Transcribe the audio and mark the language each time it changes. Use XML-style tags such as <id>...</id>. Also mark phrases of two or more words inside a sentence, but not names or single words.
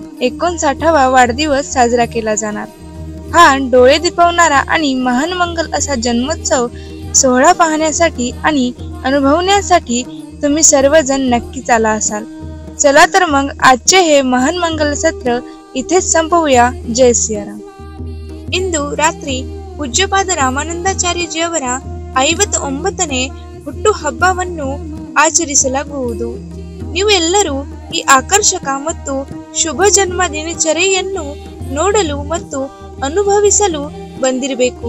<mr>59वा वाढदिवस साजरा केला जाणार. हा डोळे दिपवणारा आणि महान मंगल असा जन्मोत्सव सोहळा पाहण्यासाठी आणि अनुभवण्यासाठी तुम्ही सर्वजण नक्कीच आला असाल. चला तर मग आजचे हे महान मंगल सत्र इथेच संपवूया. जय सियाराम.</mr> <kn>ಇಂದು ರಾತ್ರಿ ಪೂಜ್ಯಪಾದ ರಾಮಾನಂದಾಚಾರ್ಯಜಿಯವರ 59ನೇ ಹುಟ್ಟು ಹಬ್ಬವನ್ನು ಆಚರಿಸಲಾಗುವುದು. ನೀವು ಎಲ್ಲರೂ ಈ ಆಕರ್ಷಕ ಮತ್ತು ಶುಭ ಜನ್ಮ ದಿನಚರಿಯನ್ನು ನೋಡಲು ಮತ್ತು ಅನುಭವಿಸಲು ಬಂದಿರಬೇಕು.</kn>